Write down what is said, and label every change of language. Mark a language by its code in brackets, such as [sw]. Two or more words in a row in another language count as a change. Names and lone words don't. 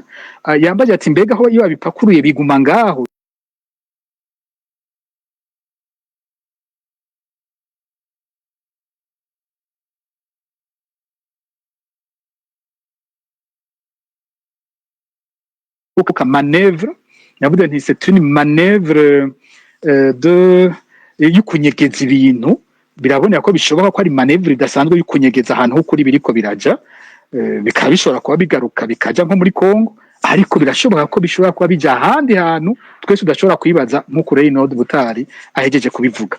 [rn] Yambaje ati mbega aho iyo babipakuruye biguma ngaho kuko manevre navuga nti [fr] c'est une manevre de [rn] yukunyegeza ibintu. Biraboneka ko bishoboka ko ari manevre idasanzwe yukunyegeza ahantu ho kuri biriko biraja, bikaba bishobora kuba bigaruka bikaja nko muri Kongo, ariko birashoboka ko bishobora kuba bija ahandi hantu twese udashobora kwibaza nk'uko Reynald Butari ahejeje kubivuga.